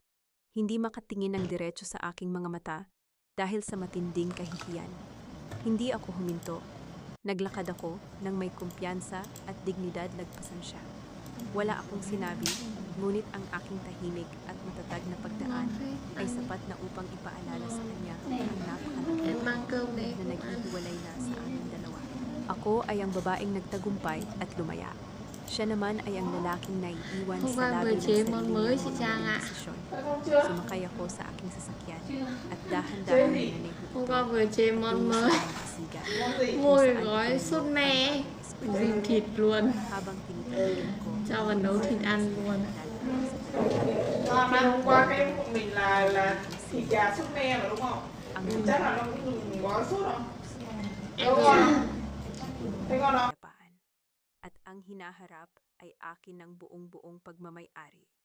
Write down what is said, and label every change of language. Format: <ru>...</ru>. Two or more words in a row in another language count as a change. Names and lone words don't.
<tl>Hindi makatingin ng diretso sa aking mga mata dahil sa matinding kahihiyan. Hindi ako huminto. Naglakad ako nang may kumpiyansa at dignidad lagpasan siya. Wala akong sinabi, ngunit ang aking tahimik at matatag na pagdaan ay sapat na upang ipaalala sa kanya ang napakalaking</tl> <vi>Em mang cơm đi.</vi> <tl>na naghihiwalay na sa aming dalawa. Ako ay ang babaeng nagtagumpay at lumaya. Siya naman ay ang lalaking naiiwan</tl> <vi>Hôm</vi> <tl>sa</tl> <vi>qua</vi> <tl>labi</tl> <vi>vừa</vi> <tl>ng</tl> <vi>chế</vi> <tl>sarili</tl> <vi>món</vi> <tl>niyang</tl> <vi>mới</vi> <tl>mga</tl> <vi>chị Trang ạ.</vi> <tl>desisyon.</tl> <vi>Thấy không chưa?</vi> <tl>Sumakay ako sa aking sasakyan at dahan-dahan nanay</tl> <vi>Hôm qua vừa chế món mới. Món gì? Môi gói sốt me. Dìm thịt luôn.</vi> <tl>Habang tinitanggihan ko,</tl> <vi>Cho vào nấu thịt ăn luôn. Ngon mà hôm qua cái của mình là thịt gà sốt me mà đúng không?</vi> <tl>ang</tl> <vi>Chắc là nó cũng dùng gói sốt không? Em Đúng nghĩ không? Thấy ngon không?</vi> <tl>kapayapaan. At ang hinaharap ay akin ng buong-buong pagmamay-ari.</tl>